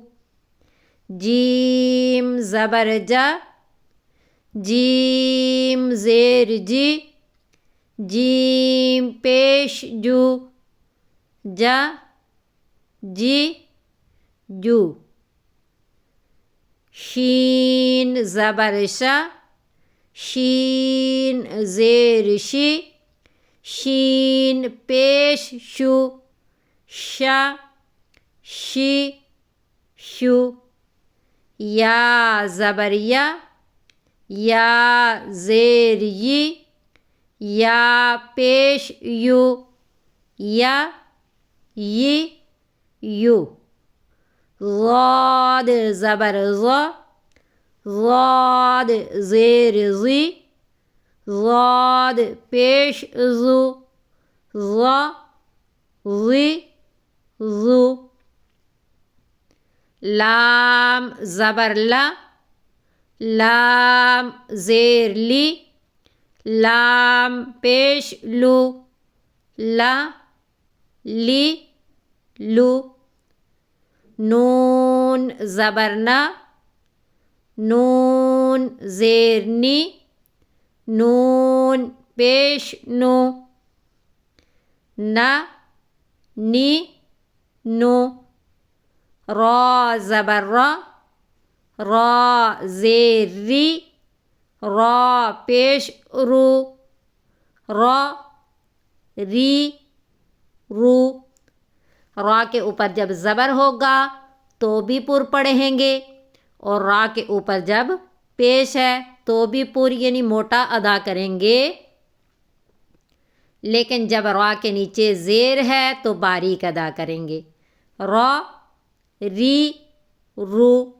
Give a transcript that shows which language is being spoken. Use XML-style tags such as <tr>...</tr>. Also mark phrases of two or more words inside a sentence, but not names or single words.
<ur>جیم زبر جا، جیم زیر جی، جیم پیش جو، جا جی جو، شین زبر شا، شین زیر شی، شین پیش شو، شا شی شو، یا زبر یا، یا زیر یی، یا پیش یو، یا یی یو، ضاد زبر ضا، ضاد زیر زی، ضاد پیش زو، ضا زی زو، لام زبر لا، لام زیر لی، لام پیش لو، لا لی لو، نون زبر نا، نون زیر نی، نون پیش نو، نا نی نو، را زبر را، را زیر ری، را پیش رو، را ری رو، را کے اوپر جب زبر ہوگا تو بھی پر پڑھیں گے، اور را کے اوپر جب پیش ہے تو بھی پر یعنی موٹا ادا کریں گے، لیکن جب را کے نیچے زیر ہے تو باریک ادا کریں گے، را ری رو۔</ur>